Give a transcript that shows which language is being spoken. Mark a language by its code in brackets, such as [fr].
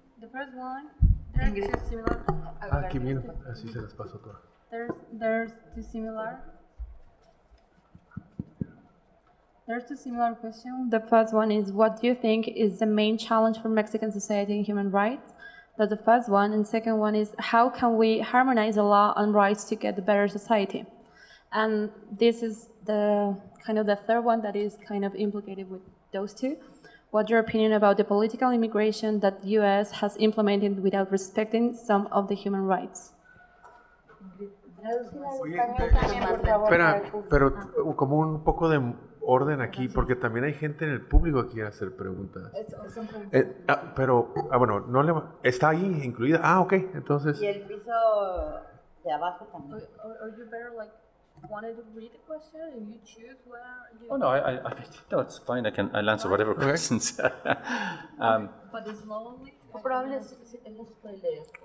[en] The first one, there's two similar. [es] Aquí viene, así se las paso todas. [en] There's two similar. There's two similar questions. The first one is, what do you think is the main challenge for Mexican society in human rights? That's the first one. And second one is, how can we harmonize the law and rights to get a better society? And this is the third one that is kind of implicated with those two. What's your opinion about the political immigration that the U.S. has implemented without respecting some of the human rights? [es] Espera, pero como un poco de orden aquí, porque también hay gente en el público que quiere hacer preguntas. Pero, bueno, está ahí incluida. Ah, ok, entonces. Y el piso de abajo también. [en] Or you better like wanted to read the question and you choose where you... Oh, no, no, it's fine. I'll answer whatever questions. But slowly... [es] Probable él los puede leer.